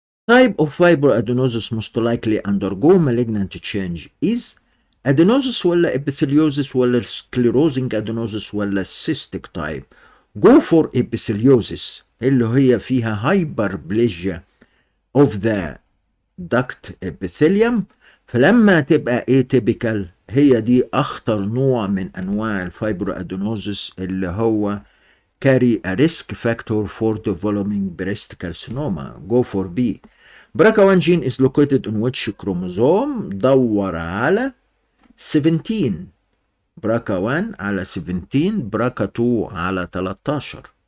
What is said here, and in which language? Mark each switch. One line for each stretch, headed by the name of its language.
English: Type of fibroadenosis most likely undergo malignant change is adenosis ولا epitheliosis ولا sclerosing adenosis ولا cystic type. Go for epitheliosis
Arabic: اللي هي فيها
English: hyperplasia of the duct epithelium.
Arabic: فلما تبقى atypical هي دي أخطر نوع من أنواع الفايبروادينوزس اللي هو
English: carry a risk factor for developing breast carcinoma. Go for B. BRCA1 gene is located in which chromosome؟
Arabic: دور على
English: 17.
Arabic: BRCA1 على 17، BRCA2 على 13.